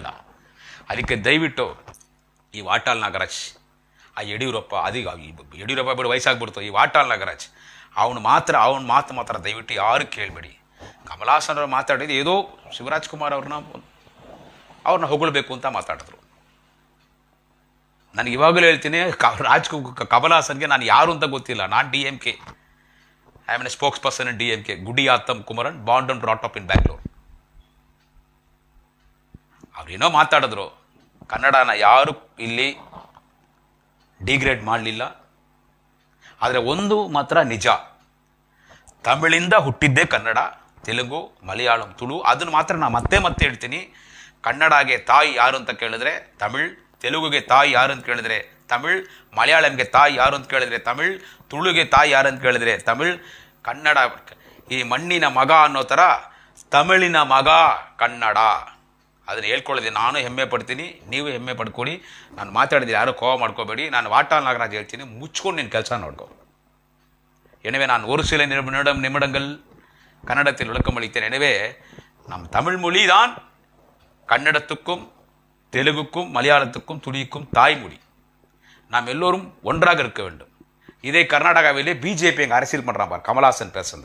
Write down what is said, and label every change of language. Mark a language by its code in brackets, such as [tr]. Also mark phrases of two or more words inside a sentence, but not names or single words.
[kn] ಅದಕ್ಕೆ ದಯವಿಟ್ಟು ಈ ವಾಟಾಳ್ ನಾಗರಾಜ್, ಆ ಯಡಿಯೂರಪ್ಪ, ಯಡಿಯೂರಪ್ಪ ಬಿಡು ವಯಸ್ಸಾಗ್ಬಿಡ್ತು, ಈ ವಾಟಾಳ್ ನಾಗರಾಜ್ ಅವನ ಮಾತು ಮಾತ್ರ ದಯವಿಟ್ಟು ಯಾರು ಕೇಳಬೇಡಿ. ಕಮಲಾಸನ್ ಅವರು ಮಾತಾಡಿದ್ದು ಏದೋ ಶಿವರಾಜ್ ಕುಮಾರ್ ಅವ್ರನ್ನ ಹೊಗಳಬೇಕು ಅಂತ ಮಾತಾಡಿದ್ರು. ನನಗೆ ಇವಾಗಲೂ ಹೇಳ್ತೀನಿ, ಕಮಲಾಸನ್ಗೆ ನಾನು ಯಾರು ಅಂತ ಗೊತ್ತಿಲ್ಲ. ನಾನು DMK, [en] I am a spokesperson in DMK. Gudiyatham Kumaran, born and brought up in Bangalore. [kn] ಅವ್ರು ಏನೋ ಮಾತಾಡಿದ್ರು, ಕನ್ನಡನ ಯಾರು ಇಲ್ಲಿ ಡಿಗ್ರೇಡ್ ಮಾಡಲಿಲ್ಲ. ಆದರೆ ಒಂದು ಮಾತ್ರ ನಿಜ, ತಮಿಳಿಂದ ಹುಟ್ಟಿದ್ದೇ ಕನ್ನಡ, ತೆಲುಗು, ಮಲಯಾಳಂ, ತುಳು. ಅದನ್ನು ಮಾತ್ರ ನಾನು ಮತ್ತೆ ಹೇಳ್ತೀನಿ. ಕನ್ನಡಗೆ ತಾಯಿ ಯಾರು ಅಂತ ಕೇಳಿದ್ರೆ ತಮಿಳ್, ತೆಲುಗುಗೆ ತಾಯಿ ಯಾರು ಅಂತ ಕೇಳಿದ್ರೆ ತಮಿಳ್, ಮಲಯಾಳಂಗೆ ತಾಯಿ ಯಾರು ಅಂತ ಕೇಳಿದ್ರೆ ತಮಿಳ್, ತುಳುಗೆ ತಾಯಿ ಯಾರು ಅಂತ ಕೇಳಿದ್ರೆ ತಮಿಳ್. ಕನ್ನಡ ಈ ಮಣ್ಣಿನ ಮಗ ಅನ್ನೋ ಥರ ತಮಿಳಿನ ಮಗ ಕನ್ನಡ. ಅದನ್ನು ಹೇಳ್ಕೊಳ್ಳೋದು ನಾನು ಹೆಮ್ಮೆ ಪಡ್ತೀನಿ, ನೀವು ಹೆಮ್ಮೆ ಪಡ್ಕೊಳ್ಳಿ. ನಾನು ಮಾತಾಡಿದ್ರೆ ಯಾರು ಕೋವ ಮಾಡ್ಕೋಬೇಡಿ. ನಾನು ವಾಟಾಳ್ ನಾಗರಾಜ್ ಹೇಳ್ತೀನಿ, ಮುಚ್ಕೊಂಡು ನಿನ್ನ ಕೆಲಸ ನೋಡ್ಕೋ. [ta] எனவே நான் ஒரு சில நிமிடங்கள் கன்னடத்தில் விளக்கமளித்தேன். எனவே நம் தமிழ் மொழி தான் கன்னடத்துக்கும் தெலுங்குக்கும் மலையாளத்துக்கும் துளிக்கும் தாய்மொழி. நாம் எல்லோரும் ஒன்றாக இருக்க வேண்டும். இதே கர்நாடகாவிலே பிஜேபி எங்கள் அரசியல் பண்ணுறான் பார், கமல்ஹாசன் பேசுகிறேன்.